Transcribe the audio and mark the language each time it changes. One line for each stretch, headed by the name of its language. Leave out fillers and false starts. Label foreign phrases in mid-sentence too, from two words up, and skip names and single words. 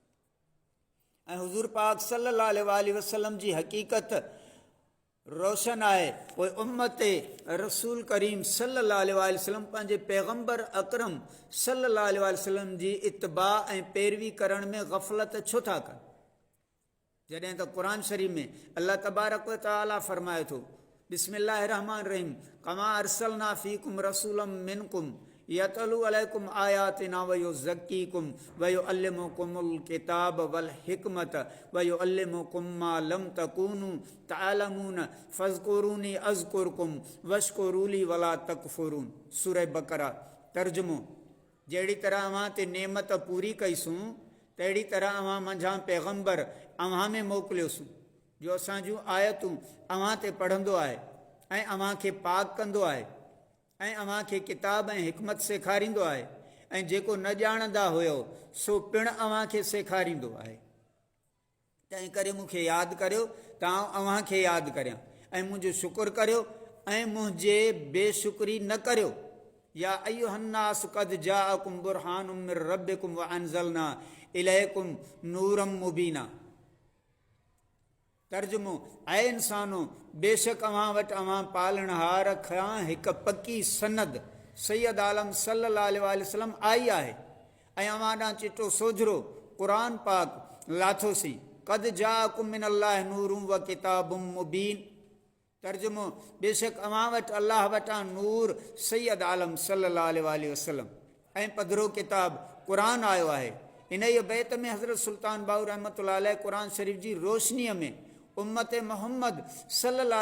Sindhi: ऐं हुज़ूर पाक
Arabic: صلى الله عليه وسلم
Sindhi: जी हक़ीक़त रोशन आहे। पोइ उम्मत रसूल करीम
Arabic: صلى الله عليه وسلم
Sindhi: पंहिंजे पैगम्बर अकरम
Arabic: صلى الله عليه وسلم
Sindhi: जी इत्बा ऐं पैरवी करण में गफ़लत छो था कनि। जॾहिं त क़ुरान शरीफ़ में
Arabic: الله تبارك وتعالى
Sindhi: फ़रमाए थो
Arabic: بسم الله الرحمن الرحيم كما أرسلنا فيكم رسولا منكم يتلو عليكم آياتنا ويزكيكم ويعلمكم الكتاب والحكمة ويعلمكم ما لم تكونوا تعلمون فاذكروني أذكركم واشكروا لي ولا تكفرون.
Sindhi: सूरह बकरा। तर्जुमो जहिड़ी तरह अव्हां ते नेमत पूरी कईसूं तहिड़ी तरह अव्हां मंझां पैगम्बर अव्हां में मोकिलियोसीं जो असां जूं आयतूं अव्हां ते पढ़ंदो आहे ऐं अव्हां खे पाक कंदो आहे ऐं अव्हां खे किताब ऐं हिकमत सेखारींदो आहे ऐं जेको न ॼाणंदा हुयो सो पिणु अव्हां खे सेखारींदो आहे। तंहिं करे मूंखे यादि करियो त आउं अव्हां खे यादि करियां ऐं मुंहिंजो शुकुरु करियो ऐं मुंहिंजे बेशुक्री न करियो।
Arabic: يا أيها الناس قد جاءكم برهان من ربكم وأنزلنا إليكم نورا مبينا.
Sindhi: तर्जुमो ऐ इंसानो बेशक अव्हां वटि अव्हां पालणहार खां हिकु पकी सनद सैयद आलम
Arabic: صلى الله عليه وسلم
Sindhi: आई आहे ऐं अव्हां ॾांहुं चिटो सोझरो क़ुरान पाक लाथोसीं।
Arabic: قد جاءكم من الله نور وكتاب مبين.
Sindhi: तर्जुमो बेशक अव्हां वटि अल्लाह वटां नूर सैयद आलम
Arabic: صلى الله عليه وسلم
Sindhi: ऐं पधरो किताब क़ुरान आयो आहे। इन ई बैत में हज़रत सुल्तान बाहू
Arabic: رحمة الله عليه
Sindhi: क़ुरान शरीफ़ जी रोशनीअ में उम्मत मोहम्मद सल्लल्लाहु